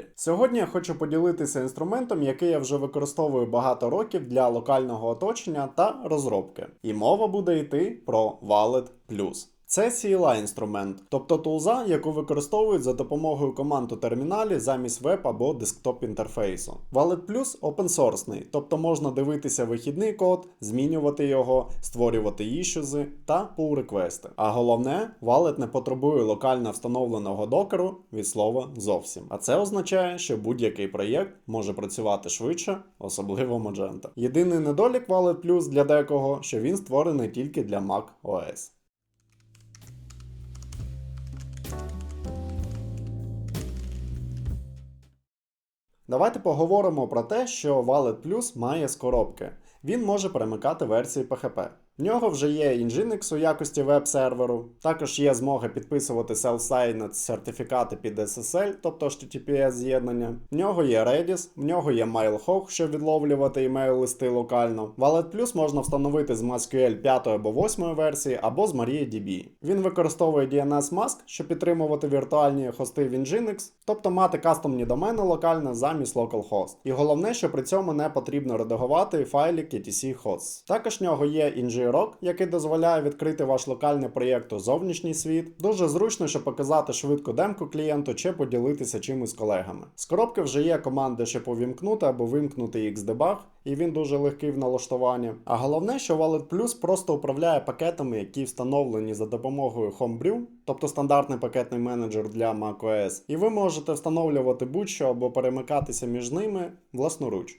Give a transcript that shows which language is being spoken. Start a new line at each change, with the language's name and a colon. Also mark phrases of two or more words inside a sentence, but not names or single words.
Ukrainian: Сьогодні я хочу поділитися інструментом, який я вже використовую багато років для локального оточення та розробки. І мова буде йти про Wallet Plus. Це CLI-інструмент, тобто тулза, яку використовують за допомогою команд у терміналі замість веб або десктоп інтерфейсу. Wallet Plus open-sourceний, тобто можна дивитися вихідний код, змінювати його, створювати ішузи та pull-реквести. А головне, Wallet не потребує локально встановленого докеру від слова зовсім. А це означає, що будь-який проєкт може працювати швидше, особливо Magento. Єдиний недолік Wallet Plus для декого, що він створений тільки для Mac OS. Давайте поговоримо про те, що Wallet Plus має з коробки. Він може перемикати версії PHP. В нього вже є Nginx у якості веб-серверу, також є змога підписувати self-signed сертифікати під SSL, тобто HTTPS з'єднання. В нього є Redis, в нього є MailHawk, щоб відловлювати email-листи локально. Wallet Plus можна встановити з MySQL 5 або 8 версії, або з MariaDB. Він використовує DNS Mask, щоб підтримувати віртуальні хости в Nginx, тобто мати кастомні домени локально замість localhost. І головне, що при цьому не потрібно редагувати файлі etc hosts. Також в нього є ngrok, який дозволяє відкрити ваш локальний проєкт у зовнішній світ. Дуже зручно, щоб показати швидку демку клієнту чи поділитися чимось з колегами. З коробки вже є команди, щоб увімкнути або вимкнути Xdebug, і він дуже легкий в налаштуванні. А головне, що Wallet Plus просто управляє пакетами, які встановлені за допомогою Homebrew, тобто стандартний пакетний менеджер для macOS, і ви можете встановлювати будь-що або перемикатися між ними власноруч.